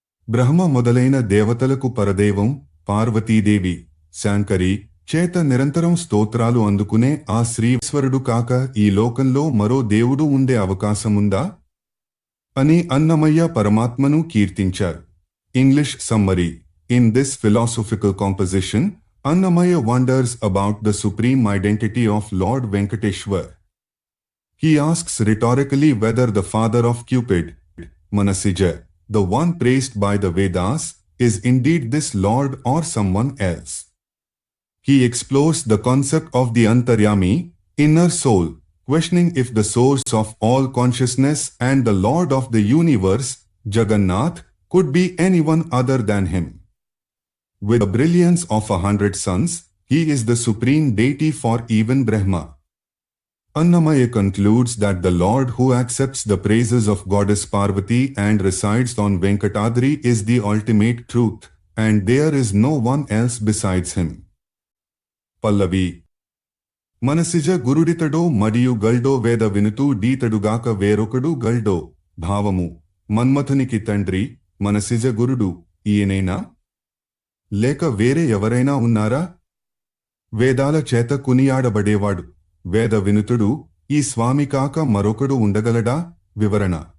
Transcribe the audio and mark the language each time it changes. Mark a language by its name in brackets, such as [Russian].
[Telugu] బ్రహ్మ మొదలైన దేవతలకు పరదైవం పార్వతీదేవి శాంకరి చేత నిరంతరం స్తోత్రాలు అందుకునే ఆ శ్రీశ్వరుడు కాక ఈ లోకంలో మరో దేవుడు ఉండే అవకాశముందా అని అన్నమయ్య పరమాత్మను కీర్తించారు. [English] English summary. In this philosophical composition, Annamaya wonders about the supreme identity of Lord Venkateshwar. He asks rhetorically whether the father of Cupid, Manasija, the one praised by the Vedas, is indeed this Lord or someone else. He explores the concept of the Antaryami, inner soul, questioning if the source of all consciousness and the Lord of the universe, Jagannath, could be anyone other than him. With the brilliance of 100 suns, he is the supreme deity for even Brahma. Annamaya concludes that the Lord who accepts the praises of goddess Parvati and resides on Venkatadri is the ultimate truth, and there is no one else besides him. Pallavi. [Telugu] మనసిజ గురుడితడో మరియు గల్డో వేద వినుతూ డీతడుగాక వేరొకడు గల్డో. భావము. మన్మథునికి తండ్రి మనసిజ గురుడు ఈయనేనా? లేక వేరే ఎవరైనా ఉన్నారా? వేదాల చేత కునియాడబడేవాడు వేద వినుతుడు ఈ స్వామి కాక మరొకడు ఉండగలడా? వివరణ.